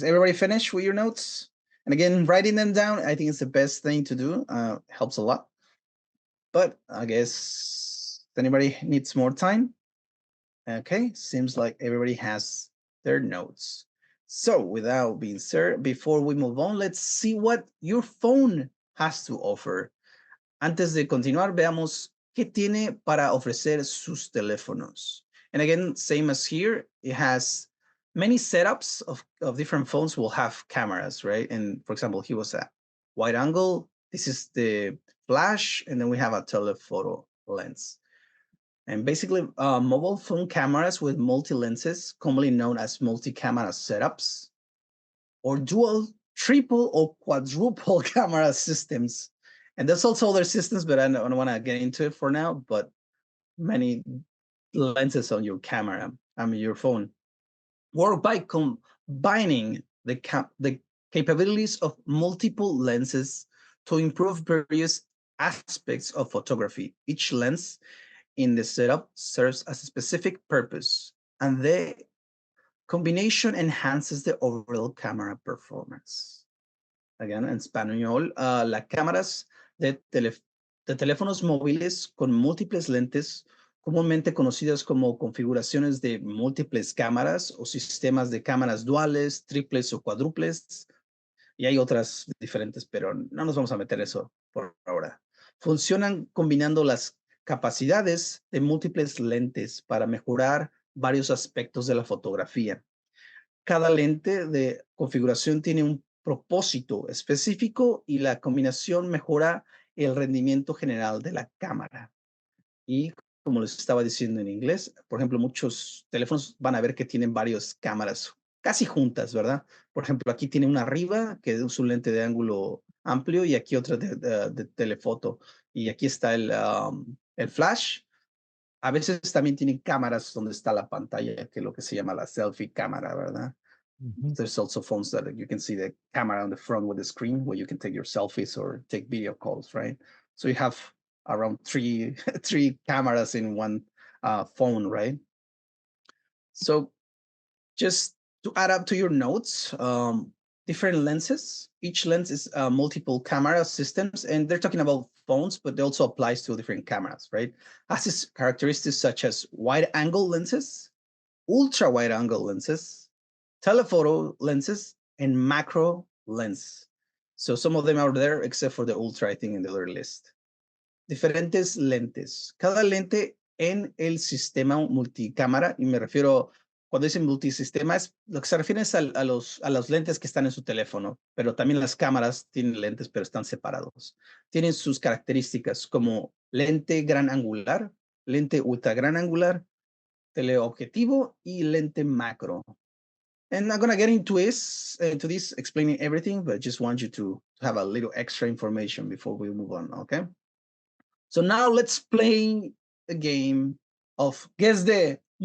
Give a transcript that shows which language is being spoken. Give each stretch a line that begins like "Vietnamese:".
English: Is everybody finished with your notes? And again, writing them down, I think it's the best thing to do. Helps a lot. But I guess anybody needs more time. Okay, seems like everybody has their notes. So without being said, before we move on, let's see what your phone has to offer.
Spanish: Antes de continuar, veamos qué tiene para ofrecer sus teléfonos.
English: And again, same as here, it has many setups of different phones will have cameras, right? And for example, here was a wide angle. This is the flash, and then we have a telephoto lens. And basically, mobile phone cameras with multi-lenses, commonly known as multi-camera setups, or dual, triple, or quadruple camera systems. And there's also other systems, but I don't want to get into it for now, but many lenses on your camera, your phone, work by combining the capabilities of multiple lenses to improve various aspects of photography. Each lens in the setup serves as a specific purpose, and the combination enhances the overall camera performance. Again,
Spanish: en español, las cámaras de teléfonos móviles con múltiples lentes, comúnmente conocidas como configuraciones de múltiples cámaras o sistemas de cámaras duales, triples o cuádruples, y hay otras diferentes, pero no nos vamos a meter eso por ahora. Funcionan combinando las capacidades de múltiples lentes para mejorar varios aspectos de la fotografía. Cada lente de configuración tiene un propósito específico y la combinación mejora el rendimiento general de la cámara. Y como les estaba diciendo en inglés, por ejemplo, muchos teléfonos van a ver que tienen varias cámaras casi juntas, ¿verdad? Por ejemplo, aquí tiene una arriba que es un lente de ángulo amplio y aquí otra de telefoto. Y aquí está el flash. A veces también tienen cámaras donde está la pantalla, que es lo que se llama la selfie cámara, ¿verdad?
English: There's also phones that you can see the camera on the front with the screen where you can take your selfies or take video calls, right? So you have around three cameras in one phone, right? So just to add up to your notes, different lenses. Each lens is multiple camera systems, and they're talking about phones, but it also applies to different cameras, right? Has its characteristics such as wide angle lenses, ultra wide angle lenses, telephoto lenses, and macro lens. So some of them are there, except for the ultra, I think, in the other list.
Spanish: Diferentes lentes. Cada lente en el sistema multicámara, y me refiero, cuando dicen multisistema, es lo que se refiere es a los lentes que están en su teléfono, pero también las cámaras tienen lentes, pero están separados. Tienen sus características como lente gran angular, lente ultra gran angular, teleobjetivo y lente macro.
English: And I'm gonna get into this explaining everything, but just want you to have a little extra information before we move on, okay? So now let's play a game of Guess the.